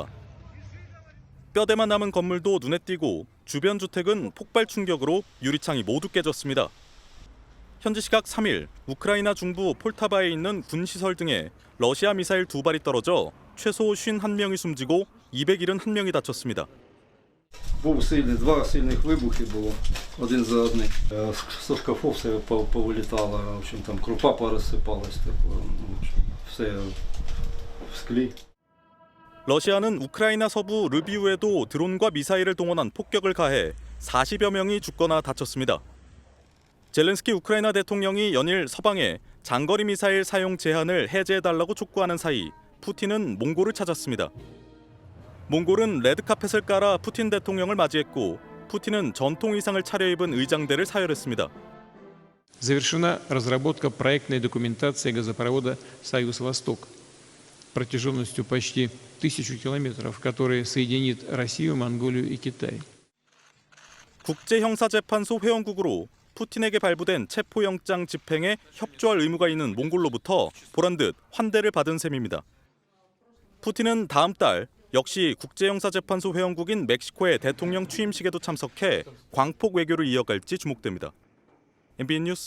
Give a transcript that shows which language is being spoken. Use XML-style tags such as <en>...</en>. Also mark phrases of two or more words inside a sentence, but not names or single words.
<ko>뼈대만 남은 건물도 눈에 띄고 주변 주택은 폭발 충격으로 유리창이 모두 깨졌습니다. 현지 시각 3일 우크라이나 중부 폴타바에 있는 군시설 등에 러시아 미사일 2발이 떨어져 최소 51명이 숨지고 271명이 다쳤습니다.</ko> <uk>Був сильний, два сильних вибухи було, один за одним.</uk> <ru>Со шкафов</ru> <uk>все повилітало,</uk> <ru>в общем,</ru> <uk>там крупа порозсипалась, все в склі.</uk> <ko>러시아는 우크라이나 서부 르비우에도 드론과 미사일을 동원한 폭격을 가해 40여 명이 죽거나 다쳤습니다. 젤렌스키 우크라이나 대통령이 연일 서방에 장거리 미사일 사용 제한을 해제해달라고 촉구하는 사이 푸틴은 몽골을 찾았습니다. 몽골은 레드카펫을 깔아 푸틴 대통령을 맞이했고 푸틴은 전통 의상을 차려입은 의장대를 사열했습니다.</ko> <ru>Завершена разработка проектной документации газопровода «Союз-Восток» протяженностью почти 1000 километров, который соединит Россию, Монголию и Китай.</ru> <ko>국제형사재판소 회원국으로 푸틴에게 발부된 체포영장 집행에 협조할 의무가 있는 몽골로부터 보란듯 환대를 받은 셈입니다. 푸틴은 다음 달 역시 국제형사재판소 회원국인 멕시코의 대통령 취임식에도 참석해 광폭 외교를 이어갈지 주목됩니다.</ko>